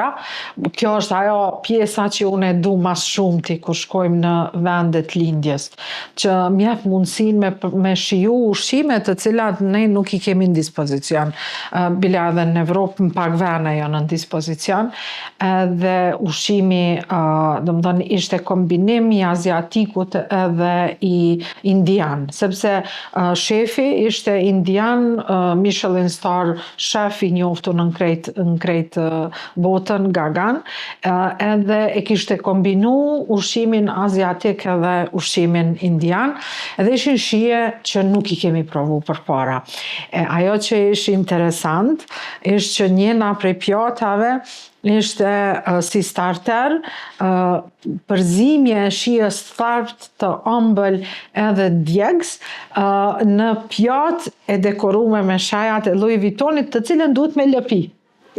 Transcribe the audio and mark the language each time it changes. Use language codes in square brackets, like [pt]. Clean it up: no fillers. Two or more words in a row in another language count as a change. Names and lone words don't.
[sq] Kjo është ajo pjesa që unë e du mas shumëti kur shkojmë në vendet lindjes, që mjep mundësin me shiju ushqime të cilat ne nuk i kemi në dispozicion. Bila edhe në Evropë në pak vene janë në dispozicion, dhe ushqimi do më thënë ishte kombinim i aziatikut edhe i indian, sepse shefi ishte indian, [en] Michelin star chef [sq] i njoftu në krejt botën, Gagan, edhe e kishte kombinu ushqimin aziatik edhe ushqimin indian, edhe ishin shije që nuk i kemi provu për para. Ajo që ish interesant, ishte që njëna prej pjatave ishte si starter, përzimje e shijes thart të ëmbël edhe djegs në pjatë e dekorume me shajat e Louis Vuittonit, të cilën duhet me lëpi.